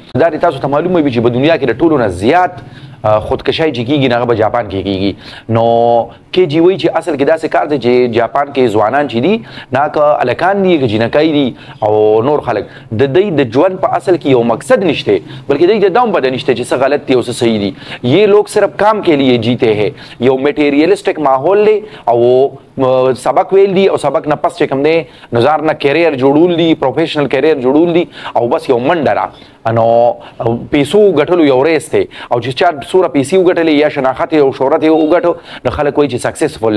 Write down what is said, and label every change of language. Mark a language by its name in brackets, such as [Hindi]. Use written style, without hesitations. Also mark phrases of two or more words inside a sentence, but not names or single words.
[Pashto] دا دې تاسو ته معلومه وي چې په دنیا کې د ټولو نه زیات خودکشای چې کېږي هغه په جاپان کې کېږي. نو کیجي وایي چې اصل کې داسې کار دی چې جاپان کې ځوانان چې دي، نه که هلکان دي که جینکۍ دي او نور خلک، د دوی د ژوند په اصل کې یو مقصد نشته، بلکې دوی ته دا هم پته نشته چې څه غلط دي او څه صحیح دي. [Urdu] یہ لوگ صرف کام کے لیے جیتے ہیں. [Pashto] یو میټیریلسټک ماحول دی او سبق ویل دي او سبق نه پس چې کوم دی نو ځان نه کیریر جوړول دي، [English] professional career [Pashto] جوړول دي او بس یو منډه را نو پیسو ګټلو یو ریس دی. او چې چا څومره پیسې وګټلې یا شناخت او شهرت یې وګټو نو خلک وایي چې سکسسفل دی.